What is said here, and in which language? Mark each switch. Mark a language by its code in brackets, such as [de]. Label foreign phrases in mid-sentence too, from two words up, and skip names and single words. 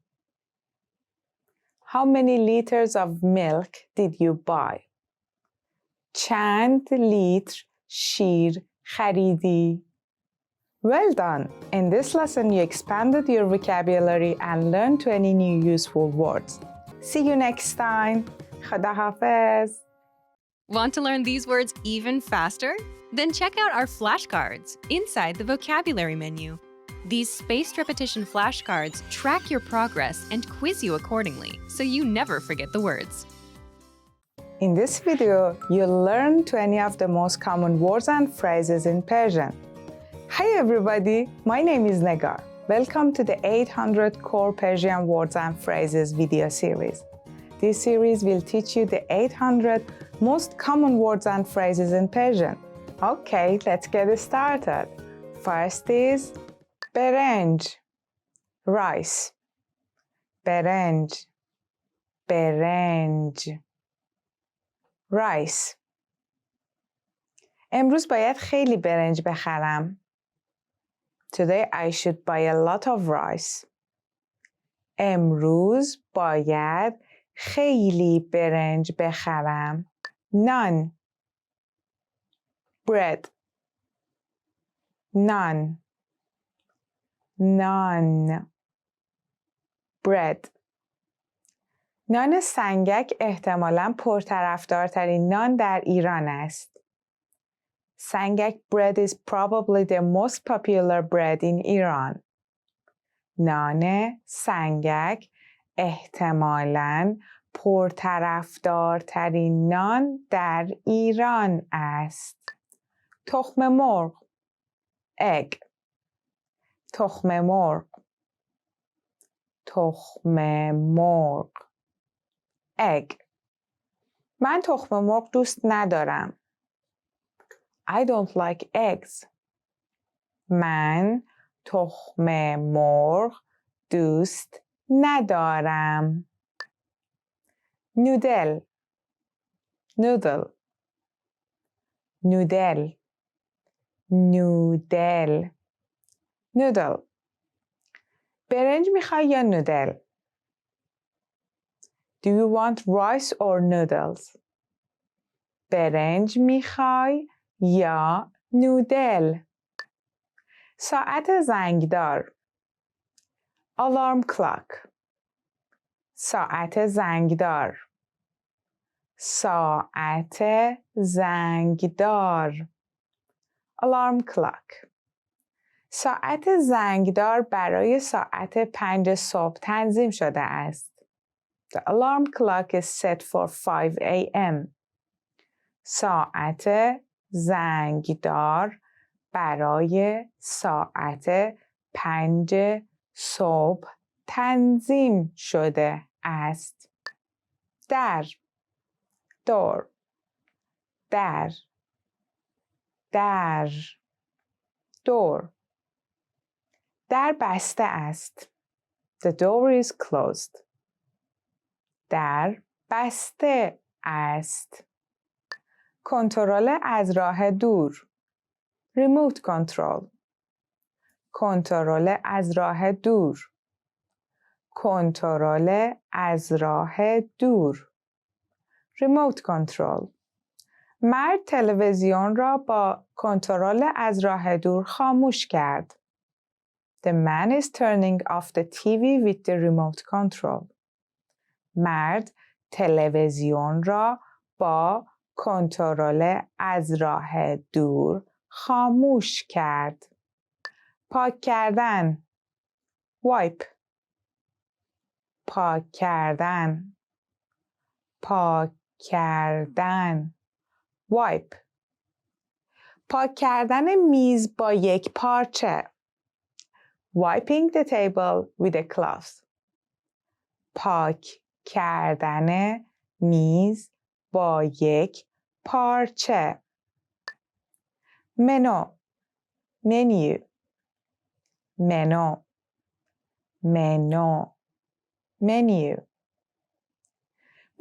[en] How many liters of milk did you buy? [fa] چند لیتر شیر خریدی؟ [en] Well done! In this lesson you expanded your vocabulary and learned 20 new useful words. See you next time! [fa] خدا حافظ! [en] Want to learn these words even faster? Then check out our flashcards inside the vocabulary menu. These spaced repetition flashcards track your progress and quiz you accordingly, so you never forget the words. In this video, you'll learn 20 of the most common words and phrases in Persian. Hi everybody, my name is Negar. Welcome to the 800 Core Persian Words and Phrases video series. This series will teach you the 800 most common words and phrases in Persian. Okay, let's get started. First is برنج, rice. [fa] برنج, برنج. [en] rice. [fa] امروز باید خیلی برنج بخرم. [en] Today I should buy a lot of rice. [fa] امروز باید خیلی برنج بخرم. [en] naan, bread. [fa] نان، نان, bread. نان سنگک احتمالاً پرطرفدارترین نان در ایران است. [en] سنگک bread is probably the most popular bread in Iran. [fa] نان سنگک احتمالاً پرطرفدارترین نان در ایران است. تخم مرغ egg. تخم مرغ تخم مرغ egg. من تخم مرغ دوست ندارم. [en] I don't like eggs. [fa] من تخم مرغ دوست ندارم. نودل نودل نودل نودل نودل. برنج میخوای یا نودل؟ [en] Do you want rice or noodles? [fa] برنج میخوای یا نودل؟ ساعت زنگدار [en] alarm clock. [fa] ساعت زنگدار ساعت زنگدار [en] alarm clock. [fa] ساعت زنگدار برای ساعت 5 صبح تنظیم شده است. [en] The alarm clock is set for 5 a.m. [fa] ساعت زنگدار برای ساعت 5 صبح تنظیم شده است. در دور در در دور. در بسته است. [en] The door is closed. [fa] در بسته است. کنترل از راه دور. [en] Remote control. [fa] کنترل از راه دور. کنترل از راه دور. [en] Remote control. [fa] مرد تلویزیون را با کنترل از راه دور خاموش کرد. [en] The man is turning off the TV with the remote control. [fa] مرد تلویزیون را با کنترل از راه دور خاموش کرد. پاک کردن wipe. پاک کردن پاک کردن wipe. پاک کردن میز با یک پارچه. Wiping the table with a cloth. پاک کردن میز با یک پارچه. منو menu. منو منو menu.